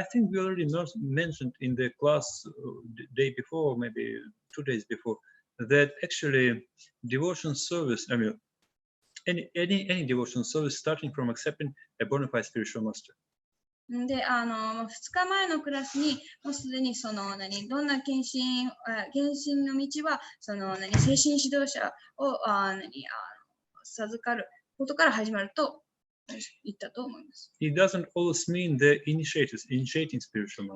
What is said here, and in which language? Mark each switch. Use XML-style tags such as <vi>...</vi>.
<en>I think we already mentioned in the class day before, maybe 2 days before, that actually devotion service, I mean, any devotion service starting from accepting a bona fide spiritual master.</en> <ja>で、2日前のクラスに、もうすでにどんな献身の道は、精神指導者を授かることから始まると言ったと思います。</ja> <en>It doesn't always mean the initiating spiritual</en>